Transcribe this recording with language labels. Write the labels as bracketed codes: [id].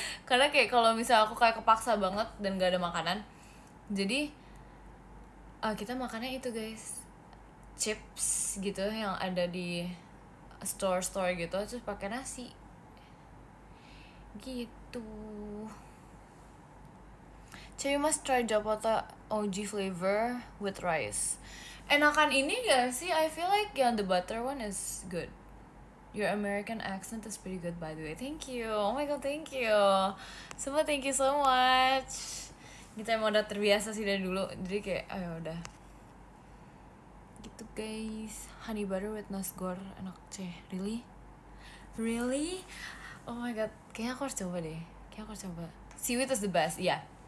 [id] Karena kayak kalau misalnya aku kayak kepaksa banget dan gak ada makanan, jadi kita makannya itu guys, chips gitu yang ada di store gitu, terus pakai nasi gitu. [en] So you must try Japota OG flavor with rice. [id] Enakan ini gak sih? [en] I feel like the butter one is good. Your American accent is pretty good by the way. Thank you. Oh my god, thank you. Semua thank you so much. [id] Kita emang udah terbiasa sih dari dulu. Jadi kayak ayo udah. Gitu guys. [en] Honey butter with nasgor [id] enak ceh. [en] Really? Oh my god, [id] kayaknya aku harus coba deh. [en] Seaweed is the best, iya.